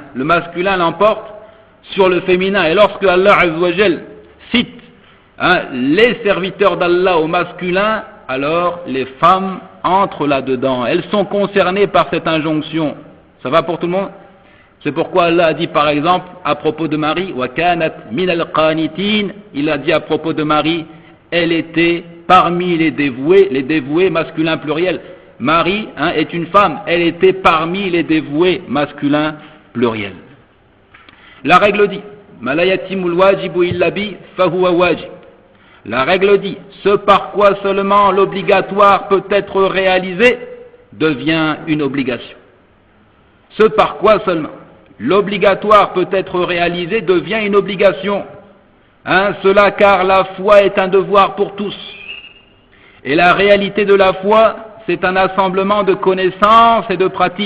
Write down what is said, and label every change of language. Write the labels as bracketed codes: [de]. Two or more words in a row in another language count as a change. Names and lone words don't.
[fr] Le masculin l'emporte sur le féminin, et lorsque [ar] الله عز وجل [fr] cite les serviteurs d'Allah au masculin, alors les femmes entrent là-dedans. Elles sont concernées par cette injonction. Ça va pour tout le monde? C'est pourquoi Allah a dit par exemple à propos de Marie, [ar] وكانت من القانتين, [fr] il a dit à propos de Marie, elle était parmi les dévoués masculin pluriel. Marie est une femme, elle était parmi les dévoués masculin pluriel. La règle dit, [ar] ما لا يتم الواجب إلا ب فهو واجب. [fr] La règle dit, ce par quoi seulement l'obligatoire peut être réalisé devient une obligation. Ce par quoi seulement l'obligatoire peut être réalisé devient une obligation. Cela car la foi est un devoir pour tous. Et la réalité de la foi, c'est un assemblement de connaissances et de pratiques.